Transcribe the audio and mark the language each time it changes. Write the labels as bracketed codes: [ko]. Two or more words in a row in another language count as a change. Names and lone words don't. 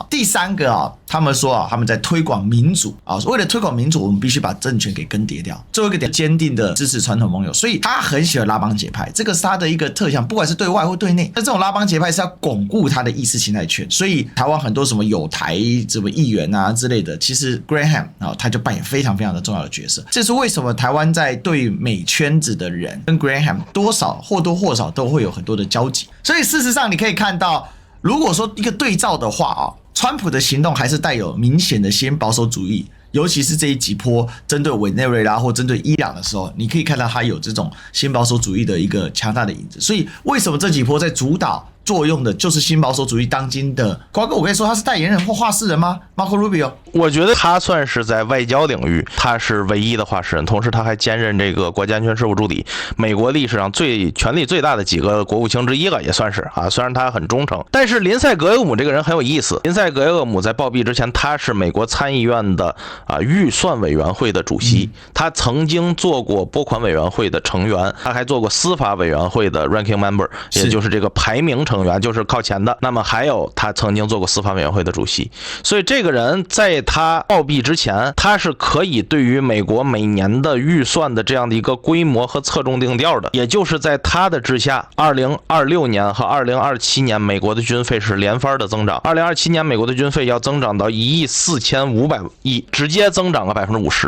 [zh] 第三個啊，他們說啊，他們在推廣民主啊，為了推廣民主，我們必須把政權給更迭掉。最後一個點，堅定的支持傳統盟友，所以他很喜歡拉幫結派，這個是他的一個特項，不管是對外或對內。那這種拉幫結派是要鞏固他的意識形態權，所以台灣很多什麼友台什麼議員啊之類的，其實 Graham 啊他就扮演非常非常的重要的角色。這是為什麼台灣在對美圈子的人跟 Graham 多少或多或少都會有很多的交集，所以事實上你可以看到，如果說一個對照的話啊，川普的行動還是帶有明顯的新保守主義尤其是這一幾波針對委內瑞拉或針對伊朗的時候，你可以看到他有這種新保守主義的一個強大的影子。所以為什麼這幾波在主導作用的就是新保守主義當今的瓜哥？我可以說他是代言人或話事人嗎 ？Marco Rubio，我覺得他算是在外交領域他是唯一的话事人，同时他還兼任这個國家安全事務助理，美國歷史上權力最大的幾個國務卿之一了，也算是啊。雖然他很忠誠，但是林賽·格雷厄姆這個人很有意思。林賽·格雷厄姆在暴斃之前，他是美國參議院的預算委員會的主席，他曾經做過撥款委員會的成員，他還做過司法委員會的 [en] ranking member， [zh] 也就是這個排名成員，就是靠前的。那麼還有他曾經做過司法委員會的主席，所以這個人在他暴斃之前，他是可以對於美國每年的預算的這樣的一個規模和側重定調的。也就是在他的之下，2026年和2027年美國的軍費是連番的增長。2027年美国的軍費要增長到1.45億，直接增長了50%。